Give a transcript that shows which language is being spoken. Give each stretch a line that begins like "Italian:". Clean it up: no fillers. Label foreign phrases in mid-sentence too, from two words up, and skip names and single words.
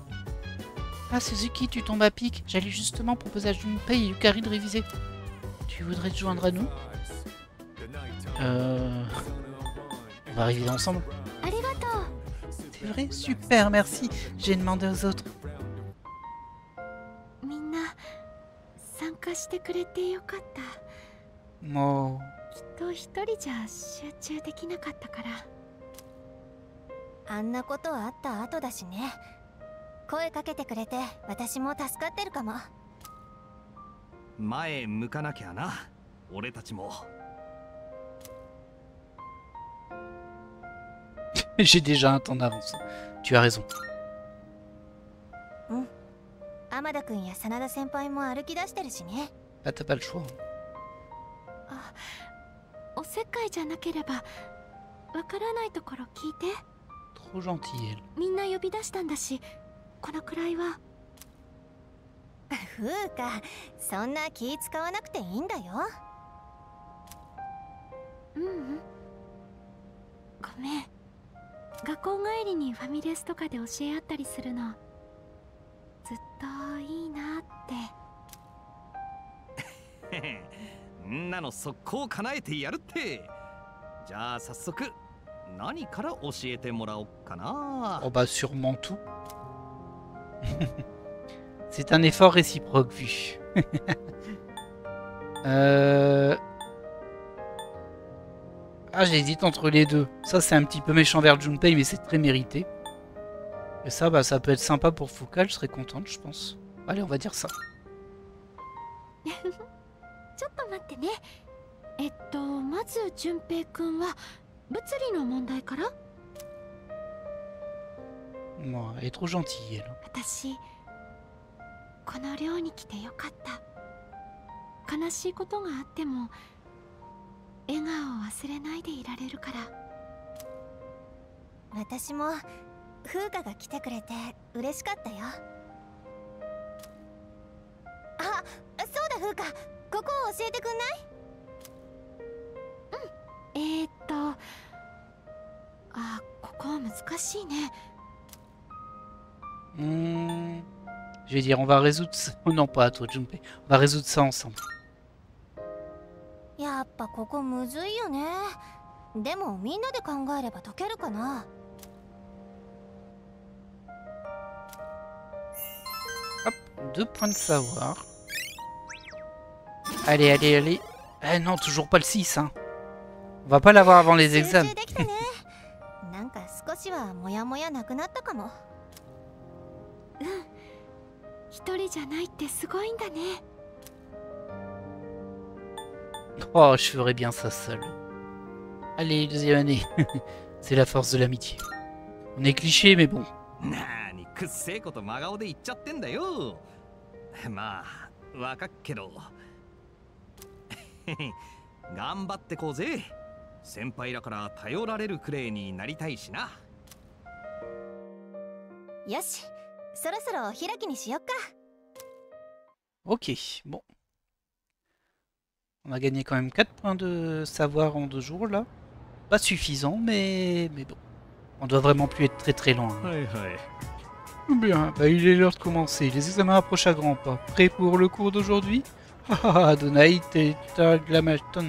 French: Ah, Suzuki, tu tombes à pic. J'allais justement proposer à Junpei et Yukari de réviser. Tu voudrais te joindre à nous? On va réviser ensemble. C'est vrai? Super, merci. J'ai demandé aux autres. Oh.
Japanese: あんなことあった後だしね。声かけてくれて私も助かってるかも。前向かなきゃな、俺たちも。
French: J'ai déjà un temps d'avance. Tu as raison.
Japanese: うん。天田くんや真田先輩も歩き出してるしね。
French: Ah, t'as pas le choix.
Japanese: おせっかいじゃなければわからないところ聞いて。
French: Trop gentille, elle.
Japanese: みんな呼び出したんだし、このくらいは。風花、そんな気使わなくていいんだよ。うんうん、ごめん。学校帰りにファミレスとかで教え合ったりするのずっといいなって。んなの速攻叶えてやるって。じゃあ早速何から教えてもらおうかな。
French: Oh bah sûrement tout. C'est un effort réciproque vu. Ah, j'hésite entre les deux. Ça, c'est un petit peu méchant vers Junpei, mais c'est très mérité. Et ça, bah, ça peut être sympa pour Fuka, je serais contente, je pense. Allez, on va dire ça.
Japanese: ちょっと待ってね。まず順平くんは物理の問題から。
French: Moi, elle est trop gentille, elle.
Japanese: 私この寮に来てよかった。悲しいことがあっても笑顔を忘れないでいられるから。私も風花が来てくれて嬉しかったよ。あ、そうだ風花、ここを教えてくんない？あ、ここは難しいね。
French: Je vais dire, on va résoudre ça. Oh non, pas à toi, Junpei. On va résoudre ça ensemble.
Japanese: やっぱここむずいよね。でもみんなで考えれば解けるかな。
French: Hop, 2 points de savoir. Allez, allez, allez. Eh non, toujours pas le 6, hein. On va pas l'avoir avant les examens.
Japanese: なんか少しはモヤモヤなくなったかも。うん。一人じゃないってすごいんだね。
French: Oh, je ferais bien ça seul. Allez, deuxième année. C'est la force de l'amitié. On est cliché, mais bon.
Japanese: なにくっせえこと真顔で言っちゃってんだよ。まあ、わかっけど。頑張ってこうぜ。先輩らから頼られるクレイになりたいしな。よし、そろそろお開きにしよっか。
French: Ok, bon. On a gagné quand même 4 points de savoir en 2 jours là. Pas suffisant, mais bon. On doit vraiment plus être très très loin. Bien, bah il est l'heure de commencer. Les examens approchent à grands pas. Prêt pour le cours d'aujourd'hui? Ah, Adonai Tetragrammaton.